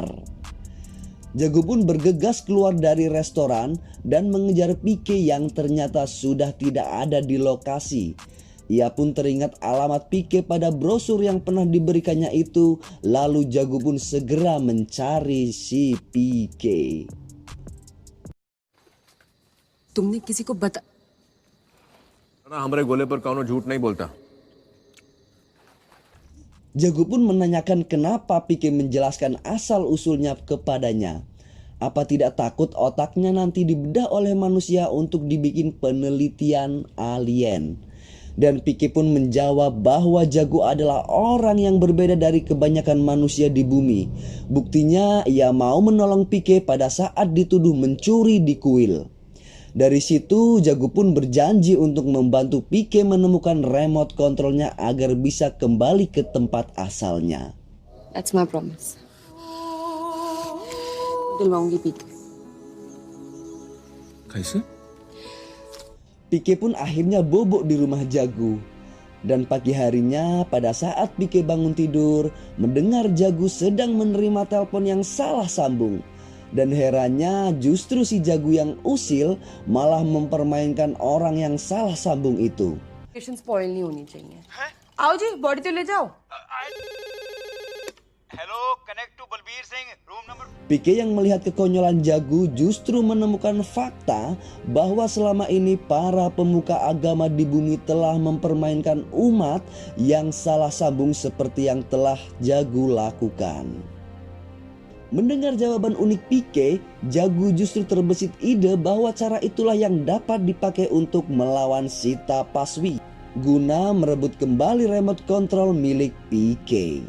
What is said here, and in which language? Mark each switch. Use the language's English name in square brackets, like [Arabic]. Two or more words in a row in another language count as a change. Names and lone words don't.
[Indonesian] Jagu pun bergegas keluar dari restoran dan mengejar Pike yang ternyata sudah tidak ada di lokasi. Ia pun teringat alamat Pike pada brosur yang pernah diberikannya itu, lalu Jagu pun segera mencari si Pike. [Hindi] तुमने किसी को बता हमारे गोले पर कौनो झूठ नहीं बोलता. [Indonesian] Jagu pun menanyakan kenapa Pike menjelaskan asal-usulnya kepadanya. Apa tidak takut otaknya nanti dibedah oleh manusia untuk dibikin penelitian alien? Dan Pike pun menjawab bahwa Jagu adalah orang yang berbeda dari kebanyakan manusia di bumi. Buktinya ia mau menolong Pike pada saat dituduh mencuri di kuil. Dari situ Jagu pun berjanji untuk membantu Pike menemukan remote kontrolnya agar bisa kembali ke tempat asalnya. [English] That's my promise. [Hindi] दिलवाऊंगी Pike. कैसे? [Indonesian] Pike pun akhirnya bobok di rumah Jagu. Dan pagi harinya pada saat Pike bangun tidur, mendengar Jagu sedang menerima telepon yang salah sambung. Dan herannya justru si Jagu yang usil malah mempermainkan orang yang salah sambung itu. [Hindi] स्पॉइल नहीं होनी चाहिए. आओ जी बॉडी तो ले जाओ. [English] hello connect to Balbir Singh room number. [Indonesian] Pike yang melihat kekonyolan Jagu justru menemukan fakta bahwa selama ini para pemuka agama di bumi telah mempermainkan umat yang salah sambung seperti yang telah Jagu lakukan. Mendengar jawaban unik Pike, Jagu justru terbesit ide bahwa cara itulah yang dapat dipakai untuk melawan si Tapaswi guna merebut kembali remote control milik Pike.